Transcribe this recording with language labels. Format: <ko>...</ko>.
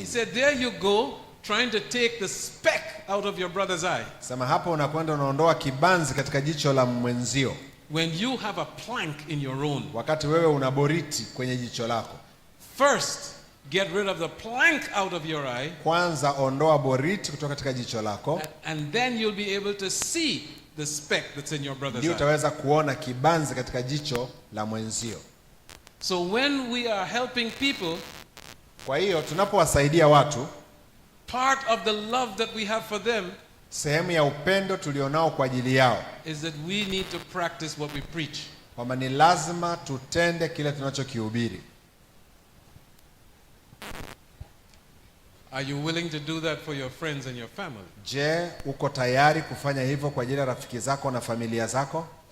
<en>He said, there you go trying to take the speck out of your brother's eye.</en> <sw>Sema hapo unakwenda unaondoa kibanzi katika jicho la mwenzio.</sw> <en>When you have a plank in your own.</en> <sw>Wakati wewe una boriti kwenye jicho lako.</sw> <en>First, get rid of the plank out of your eye.</en> <sw>Kwanza ondoa boriti kutoka katika jicho lako.</sw> <en>And then you'll be able to see the speck that's in your brother's eye.</en> <sw>Ndio utaweza kuona kibanzi katika jicho la mwenzio.</sw> <en>So when we are helping people,</en> <sw>kwa hiyo tunapowasaidia watu,</sw> <en>part of the love that we have for them,</en> <sw>sehemu ya upendo tulionao kwa ajili yao,</sw> <en>is that we need to practice what we preach.</en> <sw>Kwamba ni lazima tutende kile tunachokihubiri.</sw> <en>Are you willing to do that for your friends and your family?</en> <sw>Je, uko tayari kufanya hivyo kwa ajili ya rafiki zako na familia zako?</sw>